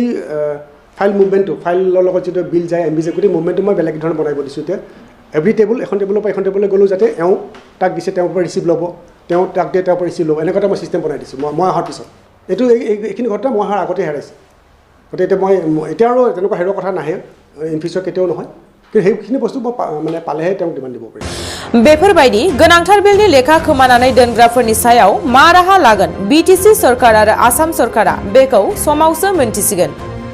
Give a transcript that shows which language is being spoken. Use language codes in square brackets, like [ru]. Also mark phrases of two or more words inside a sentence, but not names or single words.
[as] ফাইল মুভমেণ্টটো ফাইলৰ লগত যিটো বিল যায় MB যায় গোটেই মুভমেণ্টটো মই বেলেগ ধৰণে বনাই দিছোঁ এতিয়া এভৰি টেবুল এখন টেবুলৰ পৰা এখন টেবুললৈ গ'লোঁ যাতে তাক দিছে তেওঁৰ পৰা ৰিচিভ ল'ব তেওঁ তাক দিয়ে তেওঁৰ পৰা ৰিচিভ ল'ব এনেকুৱা এটা মই চিষ্টেম বনাই দিছোঁ মই অহাৰ পিছত এইটো এইখিনি ঘটনা মই অহাৰ আগতে হেৰাইছে গতিকে এতিয়া মই এতিয়া আৰু তেনেকুৱা হেৰুৱা কথা নাহে ইন ফিউচাৰ কেতিয়াও নহয় কিন্তু সেইখিনি বস্তু মই মানে পালেহে তেওঁক ডিমাণ্ড দিব পাৰিম [brx] बेफोरबायदि गोनांथार बिलनि लेखा खोमानानै दोनग्राफोरनि सायाव मा राहा लागोन BTC सरकार आरो आसाम सरकारा बेखौ समावसो मोनथिसिगोन